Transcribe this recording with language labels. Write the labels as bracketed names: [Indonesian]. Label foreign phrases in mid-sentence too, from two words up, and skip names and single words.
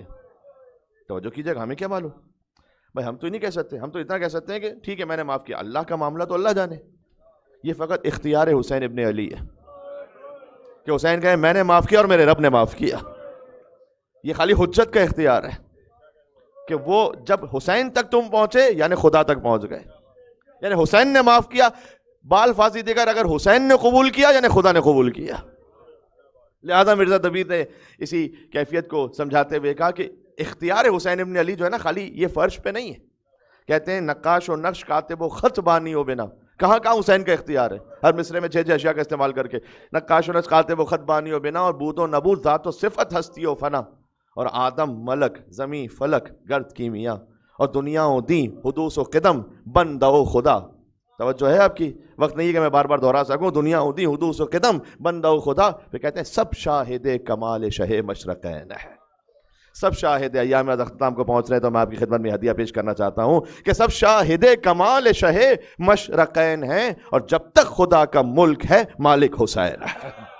[Urdu] توجہ کیجئے گا، ہمیں کیا معلوم بھائی، ہم تو ہی نہیں کہہ سکتے، ہم تو اتنا کہہ سکتے ہیں کہ ٹھیک ہے میں نے معاف کیا، اللہ کا معاملہ تو اللہ جانے، یہ فقط اختیار حسین ابن علی ہے کہ حسین کہے میں نے معاف کیا اور میرے رب نے معاف کیا، یہ خالی حجت کا اختیار ہے کہ وہ جب حسین تک تم پہنچے یعنی خدا تک پہنچ گئے، یعنی حسین نے معاف کیا، بال فاضی دے کر اگر حسین نے قبول کیا یعنی خدا نے قبول کیا۔ لہذا مرزا دبیر نے اسی کیفیت کو سمجھاتے ہوئے کہا کہ اختیار حسین ابن علی جو ہے نا، خالی یہ فرش پہ نہیں ہے، کہتے ہیں نقاش و نقش کاتب و خط بانی و بنا، کہاں کہاں حسین کا اختیار ہے، ہر مصرے میں 6 اشیاء کا استعمال کر کے، نقاش و نقش کاتب و خط بانی و بنا، اور بود و نبود ذات و صفت ہستی و فنا، اور آدم ملک زمیں فلک گرد کیمیا، اور دنیا و دین حدوث و قدم بندہ و خدا۔ توجہ ہے آپ کی؟ وقت نہیں کہ میں بار بار دہرا سکوں، دنیا و دین حدوث و قدم بندہ و خدا، پھر کہتے ہیں سب شاہد کمال شہ مشرقین ہے، سب شاہد ایام اختتام کو پہنچ رہے ہیں تو میں آپ کی خدمت میں ہدیہ پیش کرنا چاہتا ہوں کہ سب شاہد کمال شہ مشرقین ہیں، اور جب تک خدا کا ملک ہے مالک حسین ہے۔